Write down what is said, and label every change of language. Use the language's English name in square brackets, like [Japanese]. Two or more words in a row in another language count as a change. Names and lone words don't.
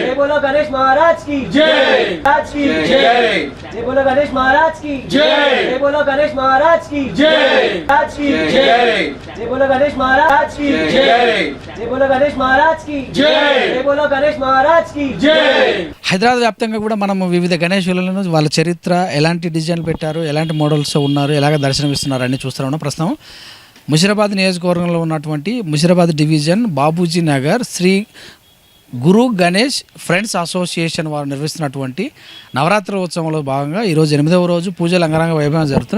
[Hindi] जय बोलो गणेश महाराज की जय। जय बोलो गणेश महाराज की जय। जय बोलो गणेश महाराज की जय। जय बोलो गणेश महाराज की जय। जय बोलो गणेश महाराज की जय। जय बोलो गणेश महाराज की जय। [Telugu] హైదరాబాద్ వ్యాప్తంగా కూడా మనం వివిధ గణేశులను వాళ్ళ చరిత్ర ఎలాంటి డిజైన్లు పెట్టారు, ఎలాంటి మోడల్స్ ఉన్నారు, ఎలాగ దర్శనమిస్తున్నారు అన్ని చూస్తూ ఉన్నాం. ప్రస్తుతం ముషిరాబాద్ నియోజకవర్గంలో ఉన్నటువంటి ముషిరాబాద్ డివిజన్ బాబూజీ నగర్ శ్రీ గురు గణేష్ ఫ్రెండ్స్ అసోసియేషన్ వారు నిర్వహిస్తున్నటువంటి నవరాత్రి ఉత్సవంలో భాగంగా ఈరోజు 8వ రోజు పూజలు అంగరంగ వైభవం జరుగుతుంది.